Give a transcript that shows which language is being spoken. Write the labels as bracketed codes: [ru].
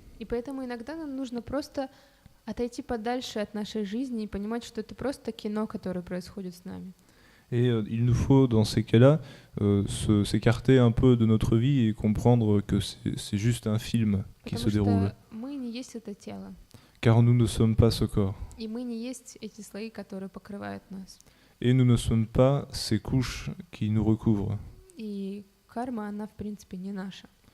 [ru] И поэтому иногда нам нужно просто отойти подальше от нашей жизни и понимать, что это просто кино, которое происходит с нами. [fr] Et il nous faut, dans ces cas-là, s'écarter un peu de notre vie et comprendre que c'est juste un film qui se déroule. [ru] Мы не есть это тело, [fr] Car nous ne sommes pas ce corps. [ru] и мы не есть эти слои, которые покрывают нас. [fr] Et nous ne sommes pas ces couches qui nous recouvrent. [ru] И карма, она в принципе не наша.